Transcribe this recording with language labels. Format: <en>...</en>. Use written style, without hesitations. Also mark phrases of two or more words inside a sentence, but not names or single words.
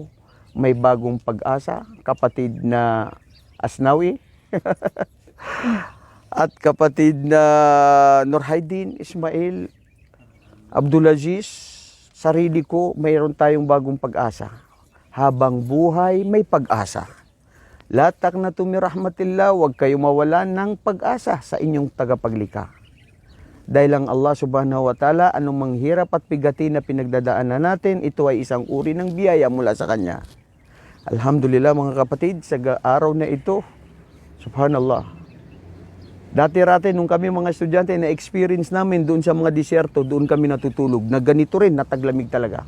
<tl>May bagong pag-asa. Kapatid na Asnawi. At kapatid na Nurhaydin, Ismail, Abdulaziz, sarili ko, mayroon tayong bagong pag-asa. Habang buhay, may pag-asa.</tl> <ar>لا تقنطوا من رحمة الله,</ar> <tl>huwag kayo mawalan ng pag-asa sa inyong tagapaglikha. Dahil ang Allah</tl> <ar>سبحانه وتعالى,</ar> <tl>anumang hirap at pigati na pinagdadaanan natin, ito ay isang uri ng biyaya mula sa Kanya. Alhamdulillah mga kapatid, sa araw na ito, subhanallah, dati-rati nung kami mga estudyante na experience namin doon sa mga disyerto, doon kami natutulog, na ganito rin, nataglamig talaga.</tl>